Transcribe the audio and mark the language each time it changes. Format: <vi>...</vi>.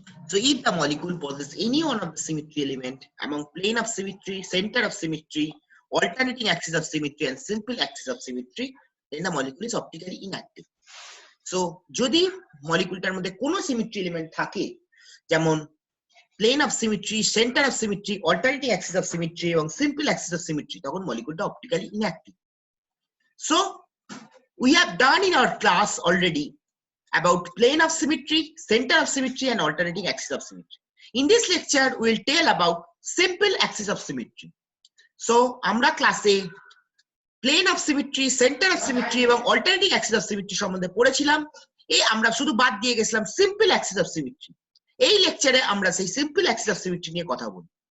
<en>So if the molecule possesses any one of the symmetry element among plane of symmetry, center of symmetry, alternating axis of symmetry and simple axis of symmetry, then the molecule is optically inactive.</en> <bn>So যদি মলিকুলটার মধ্যে কোনো symmetry element থাকে, যেমন plane of symmetry, centre of symmetry, alternating Axis of symmetry এবং simple Axis of symmetry, তখন মলিকুলটা optically inactive.</bn> <en>So we have done in our class already about plane of symmetry, center of symmetry and alternating axis of symmetry. In this lecture we will tell about simple axis of symmetry.</en> <bn>So আমরা ক্লাসে plane of symmetry, centre of symmetry এবং alternating Axis of symmetry সম্বন্ধে পড়েছিলাম। আমরা শুধু বাদ দিয়ে গেছিলাম সিম্পল অ্যাক্সিস অফ সিমেট্রি। এই লেকচারে আমরা সেই সিম্পল অ্যাক্সিস অফ সিমেট্রি নিয়ে কথা বলব।</bn>